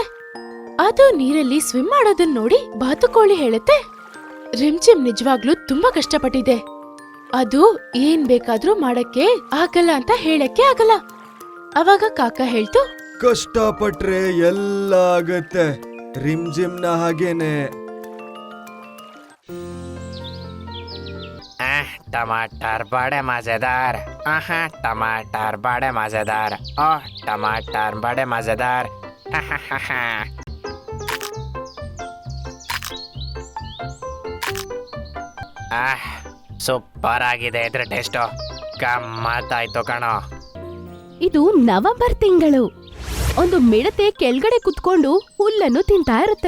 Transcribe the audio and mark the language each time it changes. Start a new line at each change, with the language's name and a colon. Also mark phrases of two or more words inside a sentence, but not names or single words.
Kannada: ಅದು ನೀರಲ್ಲಿ ಸ್ವಿಮ್ ಮಾಡೋದನ್ನ ನೋಡಿ ಬಾತುಕೋಳಿ ಹೇಳುತ್ತೆ, ರಿಮ್ಚಿಮ್ ನಿಜವಾಗ್ಲೂ ತುಂಬಾ ಕಷ್ಟಪಟ್ಟಿದೆ. ಅದು ಏನ್ ಬೇಕಾದ್ರೂ ಮಾಡಕ್ಕೆ ಆಗಲ್ಲ ಅಂತ ಹೇಳಕ್ಕೆ ಆಗಲ್ಲ. ಅವಾಗ ಕಾಕ ಹೇಳ್ತು, ಕಷ್ಟಪಟ್ರೆ ಎಲ್ಲ ಆಗತ್ತೆ, ರಿಮ್ಜಿಮ್ನ ಹಾಗೇನೆ.
Hindi: टमाटर बड़े मजेदार। टमाटर बड़े मजेदार। ओह टमाटर बड़े मजेदार।
Kannada: ಸೂಪರ್ ಆಗಿದೆ ಇದ್ರ ಟೇಸ್ಟು. ಗಮ್ಮತ್ತಾಯ್ತು ಕಣೋ. ಇದು ನವೆಂಬರ್ ತಿಂಗಳು. ಒಂದು ಮಿಡತೆ ಕೆಳಗಡೆ ಕುತ್ಕೊಂಡು ಹುಲ್ಲನ್ನು ತಿಂತಾ ಇರುತ್ತೆ.